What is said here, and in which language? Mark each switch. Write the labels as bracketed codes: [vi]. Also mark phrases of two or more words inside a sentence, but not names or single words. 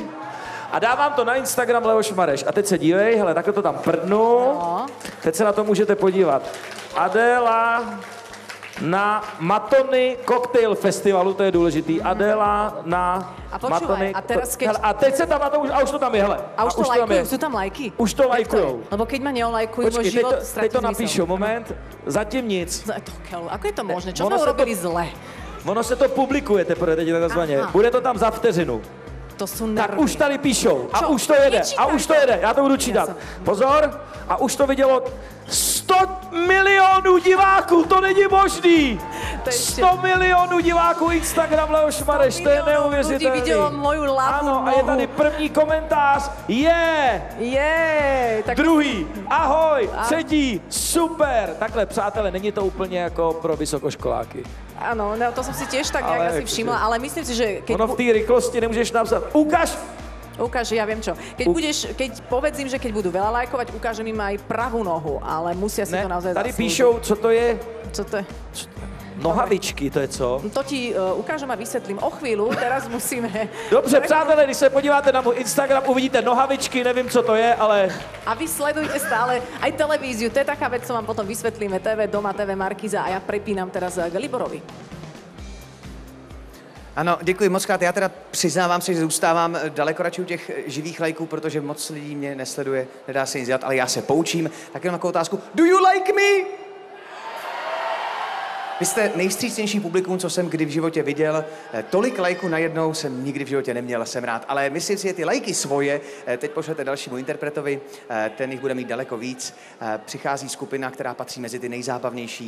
[cs] A dávám to na Instagram Leoš Mareš. A teď se dívej, hele, takhle to tam prdnu. No. Teď se na to můžete podívat. Adéla na Matony Cocktail Festivalu, to je důležitý. Adéla na Matony... [sk] A teraz keď... [cs] Hele, a teď se tam na to, a už to tam je, hele. [sk] A už to lajkujú, sú tam lajky? [cs] Už to lajkujou. [sk] Lebo keď ma neolajkujú, môj život stratí [cs] teď to napíšu, moment, zatím nic. [sk] Ako je to možné? Čo sme urobili zle? [cs] Ono se to publikuje teprve, teď takzvaně. Bude to tam za vteřinu. To jsou nervy. Tak už tady píšou. A už to jede. A už to jede. Já to budu čítat. Pozor. A už to vidělo 100 milionů diváků. To není možný. 100 milionů diváků Instagram Leoš Mareš. To je neuvěřitelný. [sk] Ľudí vidělo moju ľavú nohu. [cs] A je tady první komentář. Tak... Druhý. Ahoj. Třetí. Super. Takhle, přátelé, není to úplně jako pro vysokoškoláky. [sk] Áno, no, to som si tiež tak nejak asi všimla, ale myslím si, že... Keď ono v té rýchlosti nemôžeš napsať, ukáž, ja viem čo. Keď povedzím, že keď budú veľa lajkovať, ukážem im aj pravú nohu, ale musia si to naozaj [cs] tady [sk] zaslúžiť. [cs] píšou, co to je? Co to je? Nohavičky, to je co? [sk] To ti ukážem a vysvetlím o chvíľu, teraz musíme... [cs] Dobře, přátelé, když se podíváte na můj Instagram, uvidíte nohavičky, nevím, co to je, ale... [sk] A vy sledujte stále aj televíziu, to je taká vec, co vám potom vysvetlíme, TV Doma, TV Markíza a ja prepínam teraz k Liborovi. [cs] Ano, děkuji moc krát. Já teda přiznávám se, že zůstávám daleko radši u těch živých lajků, protože moc lidí mě nesleduje, nedá se nic dělat, ale já se poučím. Tak jenom takovou otázku. [en] Do you like me? [cs] Vy jste nejvstřícnější publikum, co jsem kdy v životě viděl. Tolik lajků najednou jsem nikdy v životě neměl, jsem rád. Ale myslím si, že ty lajky svoje teď pošlete dalšímu interpretovi, ten jich bude mít daleko víc. Přichází skupina, která patří mezi ty nejzábavnější.